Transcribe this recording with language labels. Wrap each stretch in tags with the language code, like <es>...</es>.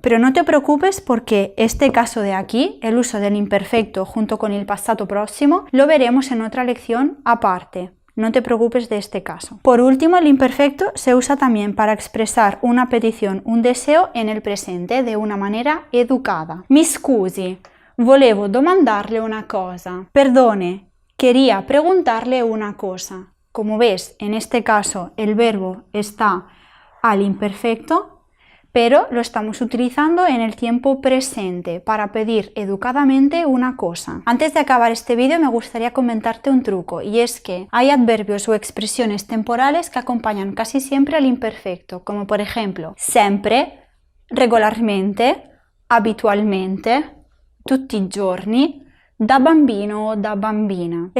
<es>Pero no te preocupes porque este caso de aquí, el uso del imperfecto junto con el pasado próximo, lo veremos en otra lección aparte. No te preocupes de este caso. Por último, el imperfecto se usa también para expresar una petición, un deseo en el presente de una manera educada.</es> <it>Mi scusi, volevo domandarle una cosa.</it> <es>Perdone, quería preguntarle una cosa. Como ves, en este caso el verbo está al imperfecto, pero lo estamos utilizando en el tiempo presente para pedir educadamente una cosa. Antes de acabar este vídeo me gustaría comentarte un truco, y es que hay adverbios o expresiones temporales que acompañan casi siempre al imperfecto, como por ejemplo</es> <it>sempre, regolarmente, abitualmente, tutti i giorni, da bambino o da bambina.</it>